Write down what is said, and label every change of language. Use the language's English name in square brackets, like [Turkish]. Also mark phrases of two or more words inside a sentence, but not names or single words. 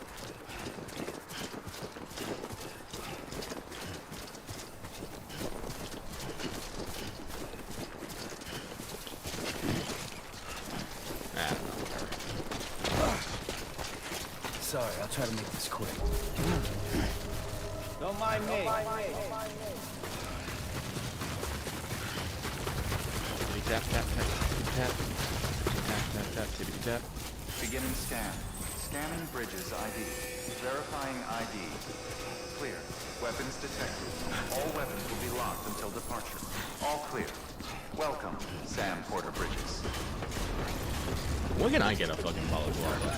[English] I don't know, whatever. Sorry, I'll try to make this quick. Don't mind me. Tippity tap tap tap tippity tap tap tap tap tippity tap. Beginning scan. Scanning bridges ID. Verifying ID. Clear. Weapons detected. All weapons will be locked until departure. All clear. Welcome, Sam Porter Bridges. When can I get a fucking polyglot?